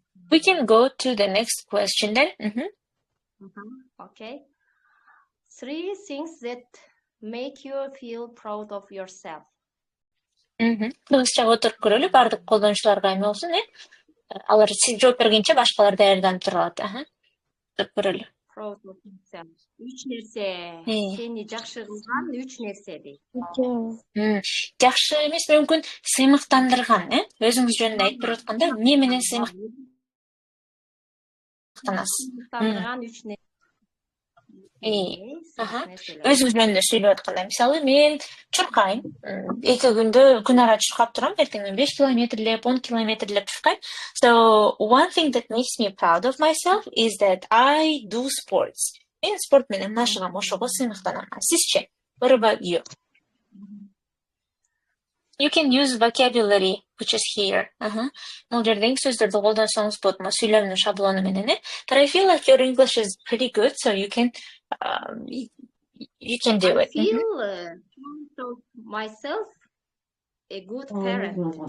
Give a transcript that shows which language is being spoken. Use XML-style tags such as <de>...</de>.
<en>We can go to the next question then. Okay. 3 things that make you feel proud of yourself.</en> <ky>Кыргызча отуруп көрөлү, бардык колдонуучуларга эме болсун, э? Алар сиз жооп бергенче башкалар даярданып тура алат. Отуруп көрөлү.</ky> <en>Proud of yourself.</en> <ky>3 нерсе. Сени жакшы кылган 3 нерсе дейт. Жакшы эмес, мүмкүн сыймыктандырган, э? Өзүңүз жөнүндө айтып берип атканда, эмне менен сыймыктанасыз? Сыймыктандырган 3 нерсе. Өзүңүз жөнүндө сүйлөп атканда, мисалы, мен чуркайм. 2 күндө күн ара чуркап турам, эртең мен 5 километрлеп, 10 километрлеп чуркайм.</ky> <en>So, one thing that makes me proud of myself is that I do sports.</en> <ky>Мен спорт менен машыгам, ошого сыймыктанам. Сизче?</ky> <en>What about you? You can use vocabulary, which is here.</en> <ky>Бул жердеги сөздөрдү колдонсоңуз болот, сүйлөмдүн шаблону менен, э?</ky> <en>But I feel like your English is pretty good, so you can do it. I feel proud of myself, a good parent.</en>